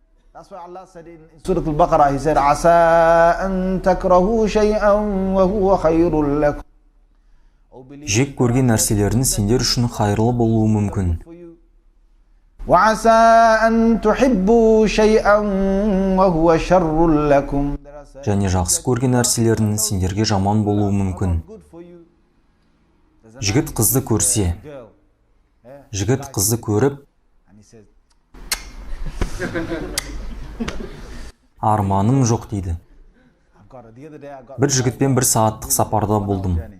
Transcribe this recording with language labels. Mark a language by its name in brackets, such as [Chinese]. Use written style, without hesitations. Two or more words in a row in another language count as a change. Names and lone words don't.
[English] That's why Allah said in Surah Al-Baqarah, He said, [Arabic] "عسى أن تكرهوا شيئا وهو خير لكم." [Kazakh] Жек көрген нәрселердің сендер үшін қайырлы болуы мүмкін. [Arabic] وعسى أن تحبوا شيئا وهو شر لكم. [Kazakh] Және жақсы көрген нәрселердің сендерге жаман болуы мүмкін. Жігіт қызды көрсе, жігіт қызды көріп, арманым жоқ дейді. Бір жігітпен 1 сағаттық сапарда болдым.